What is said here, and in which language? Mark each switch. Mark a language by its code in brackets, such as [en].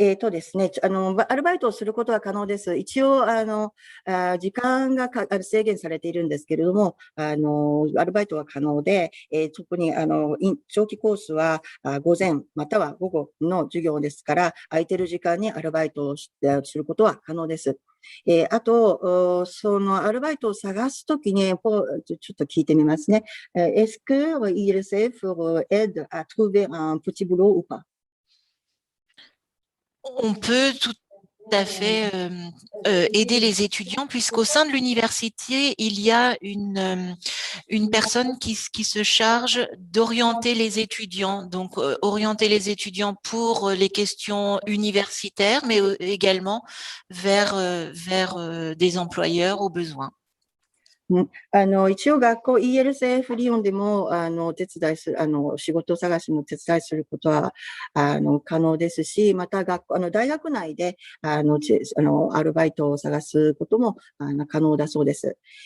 [ja] ですね、アルバイトをすることは可能です。一応、時間が制限されているんですけれども、アルバイトは可能で、特に、長期コースは、午前または午後の授業ですから、空いてる時間にアルバイトをすることは可能です。あと、そのアルバイトを探すときに、ちょっと聞いてみますね。 [fr] Est-ce que ILCF aide à trouver un petit boulot ou pas? On peut tout à fait aider les étudiants puisqu'au sein de l'université, il y a une personne qui se charge d'orienter les étudiants, donc orienter les étudiants pour les questions universitaires, mais également vers des employeurs au besoin. [ja] 一応学校 ELCF リヨンでも、お手伝いする、仕事探しの手伝いすることは、可能ですし、また大学内で、アルバイトを探すことも、可能だそうです。